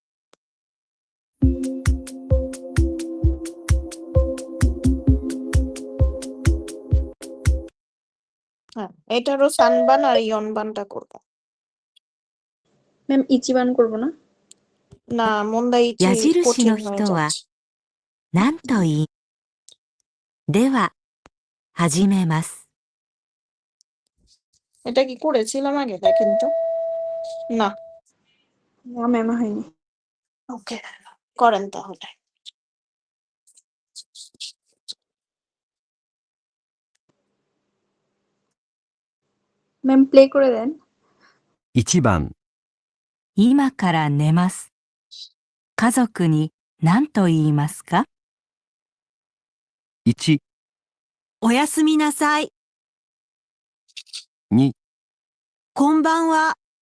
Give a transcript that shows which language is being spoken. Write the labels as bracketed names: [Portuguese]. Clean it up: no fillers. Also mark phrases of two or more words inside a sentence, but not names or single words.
[Bangla] হ্যাঁ, এটারও সানবান আর ইয়নবানটা করবো। ম্যাম ইচিবান করবো না? না, মন্দাইচি [Japanese] 矢印 [Bangla] কঠিন [Japanese] の [Bangla] হয়ে [Japanese] 人は [Bangla] যাচ্ছে। [Japanese] 何と言い、では、始めます。 [Bangla] এটা কি করেছিলাম আগে? দেখেন তো। না, না ম্যাম হয়নি। ওকে, করেন তাহলে। ম্যাম প্লে করে দেন। [Japanese] 1 番、今から寝ます。家族に何と言いますか？ 1、おやすみなさい。 2、こんばんは。